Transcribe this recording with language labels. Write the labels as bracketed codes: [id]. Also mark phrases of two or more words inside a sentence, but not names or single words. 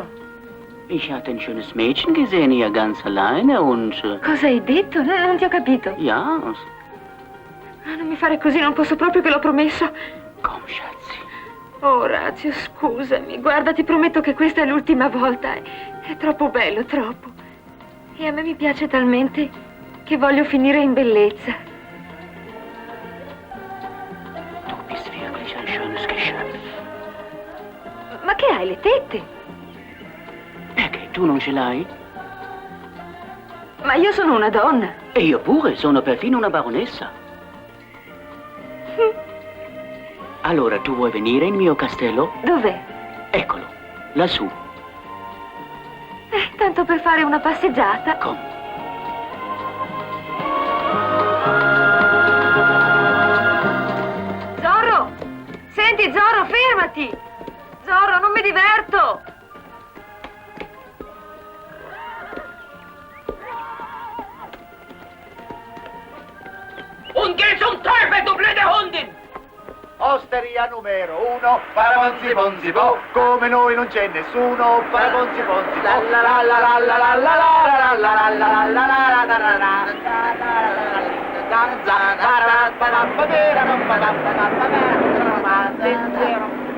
[de] Ich hatte ein schönes Mädchen gesehen, hier ganz alleine und... [it] Cosa hai detto? Non ti ho capito. [de] Ja. [it] Ah, non mi fare così, non posso proprio, che l'ho promesso. [de] Komm, Schatzi. [it] Oh, Orazio, scusami. Guarda, ti prometto che questa è l'ultima volta. È troppo bello, troppo. E a me mi piace talmente che voglio finire in bellezza. [de] Du bist wirklich ein schönes Geschöpf. [it] Ma che hai, le tette? Perché tu non ce l'hai? Ma io sono una donna. E io pure, sono perfino una baronessa. Allora, tu vuoi venire in mio castello? Dov'è? Eccolo, lassù. Tanto per fare una passeggiata. Come? Zorro! Senti, Zorro, fermati! Zorro, non mi diverto! [de] Und geh zum Teufel, du blöde Hundin! [it] Osteria numero 1, paraponzi ponzi po, come noi non c'è nessuno, paraponzi ponzi po, la la la la la la la la la la la la la la la.